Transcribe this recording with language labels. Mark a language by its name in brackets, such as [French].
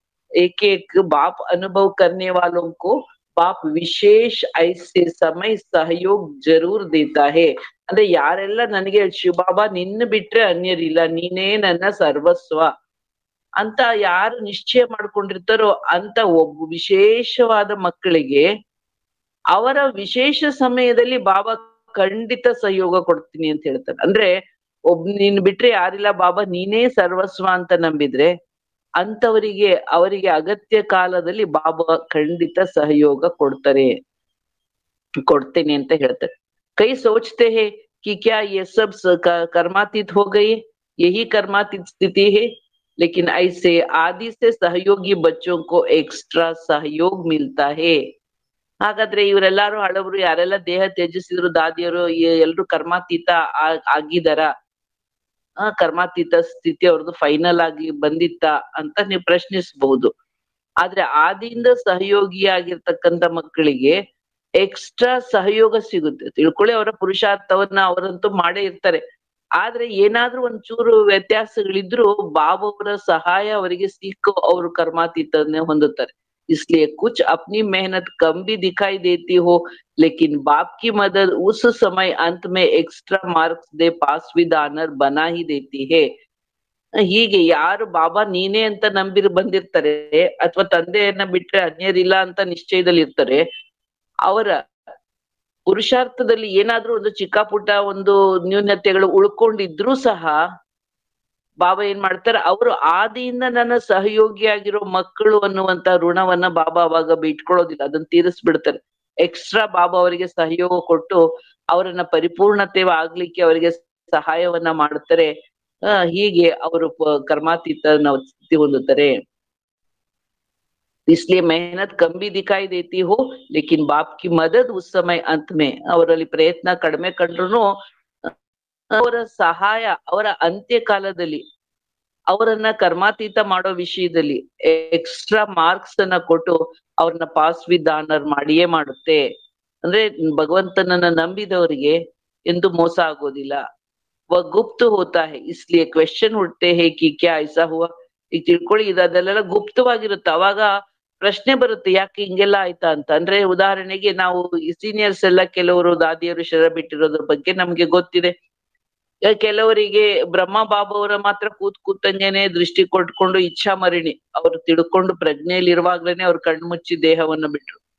[Hindi] एक एक बाप अनुभव करने वालों को बाप विशेष ऐसे समय सहयोग जरूर देता है. [Kannada] ಅಂದ್ರೆ ಯಾರೆಲ್ಲ ನನಗೆ ಶಿವಬಾಬಾ ನಿನ್ನ ಬಿಟ್ರೆ ಅನ್ಯರಿಲ್ಲ, ನೀನೇ ನನ್ನ ಸರ್ವಸ್ವ ಅಂತ ಯಾರು ನಿಶ್ಚಯ ಮಾಡ್ಕೊಂಡಿರ್ತಾರೋ ಅಂತ ಒಬ್ಬ ವಿಶೇಷವಾದ ಮಕ್ಕಳಿಗೆ ಅವರ ವಿಶೇಷ ಸಮಯದಲ್ಲಿ ಬಾಬಾ ಖಂಡಿತ ಸಹಯೋಗ ಕೊಡ್ತೀನಿ ಅಂತ ಹೇಳ್ತಾರೆ. ಅಂದ್ರೆ ನೀನ್ ಬಿಟ್ರೆ ಯಾರಿಲ್ಲ ಬಾಬಾ ನೀನೇ ಸರ್ವಸ್ವ ಅಂತ ನಂಬಿದ್ರೆ ಅಂತವರಿಗೆ ಅವರಿಗೆ ಅಗತ್ಯ ಕಾಲದಲ್ಲಿ ಬಾಬಾ ಖಂಡಿತ ಸಹಯೋಗ ಕೊಡ್ತೇನೆ ಅಂತ ಹೇಳ್ತಾರೆ. [Hindi] ಕೈ ಸೋಚ್ತೆ ಹೇ कि क्या ये सब कर्मातीत हो गए, यही कर्मातीत स्थिति है. लेकिन ऐसे आदि से सहयोगी बच्चों को एक्स्ट्रा सहयोग मिलता है. [Kannada] ಹಾಗಾದ್ರೆ ಇವರೆಲ್ಲಾರು ಹಳಬರು ಯಾರೆಲ್ಲ ದೇಹ ತ್ಯಜಿಸಿದ್ರು ದಾದಿಯರು ಎಲ್ರು ಕರ್ಮಾತೀತ ಆಗಿದಾರ, ಕರ್ಮಾತೀತ ಸ್ಥಿತಿ ಅವ್ರದ್ದು ಫೈನಲ್ ಆಗಿ ಬಂದಿತ್ತ ಅಂತ ನೀವು ಪ್ರಶ್ನಿಸಬಹುದು. ಆದ್ರೆ ಆದಿಯಿಂದ ಸಹಯೋಗಿಯಾಗಿರ್ತಕ್ಕಂಥ ಮಕ್ಕಳಿಗೆ ಎಕ್ಸ್ಟ್ರಾ ಸಹಯೋಗ ಸಿಗುತ್ತೆ. ತಿಳ್ಕೊಳ್ಳಿ, ಅವರ ಪುರುಷಾರ್ಥವನ್ನ ಅವರಂತೂ ಮಾಡೇ ಇರ್ತಾರೆ. ಆದ್ರೆ ಏನಾದ್ರೂ ಒಂಚೂರು ವ್ಯತ್ಯಾಸಗಳಿದ್ರು ಬಾಬಾವರ ಸಹಾಯ ಅವರಿಗೆ ಸಿಕ್ಕು ಅವರು ಕರ್ಮಾತೀತನೇ ಹೊಂದುತ್ತಾರೆ. [Hindi] इसलिए कुछ अपनी मेहनत कम भी दिखाई देती हो, लेकिन बाप की मदद उस समय अंत में extra marks दे pass with honour बना ही देती है. [Kannada] ಹೀಗೆ ಯಾರು ಬಾಬಾ ನೀನೇ ಅಂತ ಬಂದಿರ್ತಾರೆ ಅಥವಾ ತಂದೆಯನ್ನ ಬಿಟ್ರೆ ಅನ್ಯರಿಲ್ಲ ಅಂತ ನಿಶ್ಚಯದಲ್ಲಿ ಇರ್ತಾರೆ, ಅವರ ಪುರುಷಾರ್ಥದಲ್ಲಿ ಏನಾದ್ರೂ ಒಂದು ಚಿಕ್ಕ ಪುಟ್ಟ ಒಂದು ನ್ಯೂನತೆಗಳು ಉಳ್ಕೊಂಡಿದ್ರು ಸಹ ಬಾಬಾ ಏನ್ ಮಾಡ್ತಾರೆ, ಅವರು ಆದಿಯಿಂದ ನನ್ನ ಸಹಯೋಗಿಯಾಗಿರೋ ಮಕ್ಕಳು ಅನ್ನುವಂತ ಋಣವನ್ನ ಬಾಬಾ ಅವಾಗ ಬಿಟ್ಕೊಳ್ಳೋದಿಲ್ಲ, ಅದನ್ನ ತೀರಿಸ್ಬಿಡ್ತಾರೆ. ಎಕ್ಸ್ಟ್ರಾ ಬಾಬಾ ಅವರಿಗೆ ಸಹಯೋಗ ಕೊಟ್ಟು ಅವರನ್ನ ಪರಿಪೂರ್ಣತೆ ಆಗ್ಲಿಕ್ಕೆ ಅವರಿಗೆ ಸಹಾಯವನ್ನ ಮಾಡ್ತಾರೆ. ಹೀಗೆ ಅವರು ಕರ್ಮಾತೀತ ಸ್ಥಿತಿ ಹೊಂದುತ್ತಾರೆ. [Hindi] इसलिए मेहनत कम भी दिखाई देती हो लेकिन बाप की मदद उस समय अंत में [Kannada] ಅವರಲ್ಲಿ ಪ್ರಯತ್ನ ಕಡಿಮೆ ಕಂಡ್ರು ಅವರ ಸಹಾಯ ಅವರ ಅಂತ್ಯ ಕಾಲದಲ್ಲಿ ಅವರನ್ನ ಕರ್ಮಾತೀತ ಮಾಡೋ ವಿಷಯದಲ್ಲಿ ಎಕ್ಸ್ಟ್ರಾ ಮಾರ್ಕ್ಸ್ ಅನ್ನ ಕೊಟ್ಟು ಅವ್ರನ್ನ ಪಾಸ್ ವಿತ್ ಆನರ್ ಮಾಡಿಯೇ ಮಾಡುತ್ತೆ. ಅಂದ್ರೆ ಭಗವಂತನನ್ನ ನಂಬಿದವರಿಗೆ ಎಂದು ಮೋಸ ಆಗೋದಿಲ್ಲ. [Hindi] वह गुप्त होता है इसलिए क्वेश्चन उठते हैं कि क्या ऐसा हुआ. [Kannada] ಈಗ ತಿಳ್ಕೊಳ್ಳಿ ಇದೆಲ್ಲ ಗುಪ್ತವಾಗಿರುತ್ತೆ. ಅವಾಗ ಪ್ರಶ್ನೆ ಬರುತ್ತೆ ಯಾಕೆ ಹಿಂಗೆಲ್ಲ ಆಯ್ತಾ ಅಂತ. ಅಂದ್ರೆ ಉದಾಹರಣೆಗೆ ನಾವು ಸೀನಿಯರ್ಸ್ ಎಲ್ಲ ಕೆಲವರು ದಾದಿಯರು ಶರ ಬಿಟ್ಟಿರೋದ್ರ ಬಗ್ಗೆ ನಮ್ಗೆ ಗೊತ್ತಿದೆ. ಕೆಲವರಿಗೆ ಬ್ರಹ್ಮ ಬಾಬಾ ಅವರ ಮಾತ್ರ ಕೂತಂಗೆನೆ ದೃಷ್ಟಿ ಕೊಟ್ಕೊಂಡು ಇಚ್ಛಾ ಮರಿಣಿ ಅವ್ರು ತಿಳ್ಕೊಂಡು ಪ್ರಜ್ಞೆಯಲ್ಲಿರುವಾಗ್ಲೇನೆ ಅವ್ರು ಕಣ್ಮುಚ್ಚಿ ದೇಹವನ್ನು ಬಿಟ್ರು.